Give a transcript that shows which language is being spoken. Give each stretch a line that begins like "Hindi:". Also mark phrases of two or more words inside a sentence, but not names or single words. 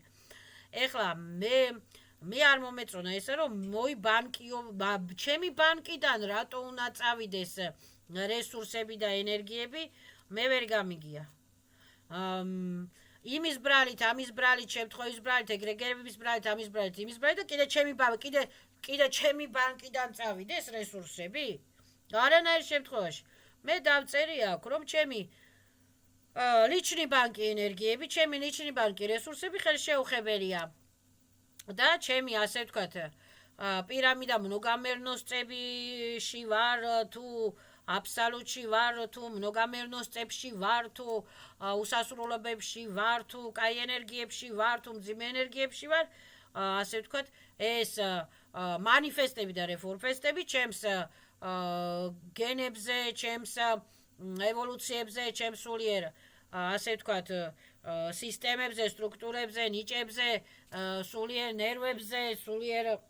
Georgian: ეხლა მე არ მომეწონა ესა, რომ მოიბანკიო, ჩემი ბანკიდან რატო უნდა წავიდეს რესურსები და ენერგიები, მე ვერ გამიგია. იმის ბრალით, ამის ბრალით, შემთხვევის ბრალით, ეგრეგერების ბრალით, ამის ბრალით, იმის ბრალით და კიდე ჩემი ბანკიდან წავიდეს რესურსები? არანაირ შემთხვევაში. მე დავწერი აქ, რომ ჩემი
Russian: личный банკი
Georgian: ენერგიები, ჩემი
Russian: личный банკი
Georgian: რესურსები ხელშეუხებელია. და ჩემი ასე ვთქვათ, პირამიდა многомерностებში ვარ, თუ აბსოლუტში ვარ, თუ многомерностებში ვარ, თუ უსასრულობებში ვარ, თუ კაი ენერგიებში ვარ, თუ მძიმე ენერგიებში ვარ, ასე ვთქვათ, ეს манифестები და რეფორმფესტები ჩემს გენებზე, ჩემს ევოლუციებზე, ჩემს სულიერ ასე ვთქვათ, სისტემებზე, სტრუქტურებზე, ნიჭებზე, სულიერ ნერვებზე, სულიერ